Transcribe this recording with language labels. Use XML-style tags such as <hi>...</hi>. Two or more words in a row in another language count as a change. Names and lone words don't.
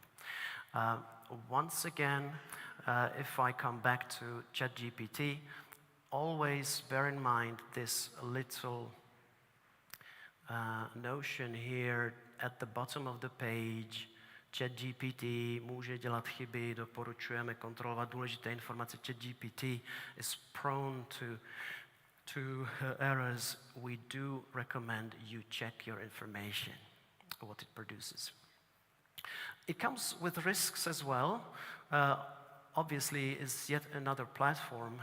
<en>Once again, if I come back to ChatGPT, always bear in mind this little notion here at the bottom of the page.</en> <cs>ChatGPT může dělat chyby, doporučujeme kontrolovat důležité informace.</cs> <en>ChatGPT is prone to errors. We do recommend you check your information, what it produces. It comes with risks as well. Obviously, it's yet another platform.</en>